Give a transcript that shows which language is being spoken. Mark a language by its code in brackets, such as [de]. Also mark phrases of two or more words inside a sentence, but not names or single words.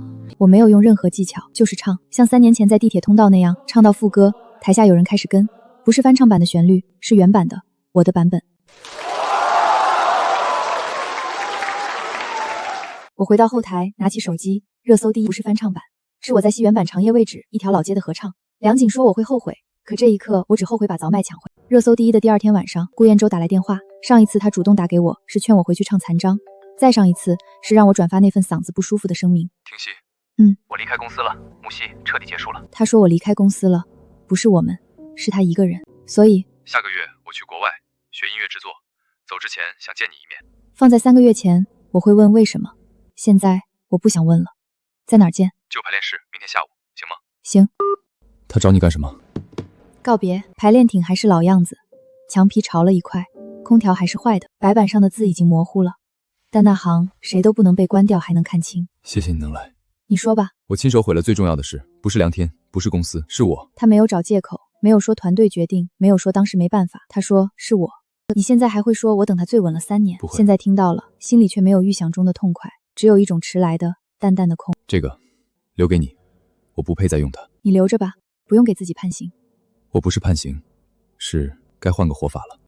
[zh] 我沒有用任何技巧，就是唱，像3年前在地鐵通道那樣，唱到副歌，台下有人開始跟，不是翻唱版的旋律，是原版的，我的版本。我回到後台，拿起手機，熱搜第一不是翻唱版，是我在戲原版《長夜未止》一條老街的合唱。梁景說我會後悔，可這一刻我只後悔把早麥搶回。熱搜第一的第2天晚上，顧彥洲打來電話，上一次他主動打給我是勸我回去唱殘章，再上一次是讓我轉發那份嗓子不舒服的聲明。聽熙， 我離開公司了，木西徹底結束了。他說我離開公司了，不是我們，是他一個人，所以下個月我去國外學音樂製作，走之前想見你一面。放在3個月前，我會問為什麼，現在我不想問了。在哪兒見？就排練室，明天下午，行嗎？行。他找你幹什麼？告別。排練亭還是老樣子，牆皮潮了一塊，空調還是壞的，白板上的字已經模糊了，但那行誰都不能被關掉還能看清。謝謝你能來。你說吧。我親手毀了最重要的事，不是梁天，不是公司，是我。他沒有找借口，沒有說團隊決定，沒有說當時沒辦法，他說是我。你現在還會說我等他最穩了3年？不會。現在聽到了，心裡卻沒有預想中的痛快，只有一種遲來的淡淡的空。這個留給你，我不配再用它。你留着吧，不用給自己判刑。我不是判刑，是該換個活法了。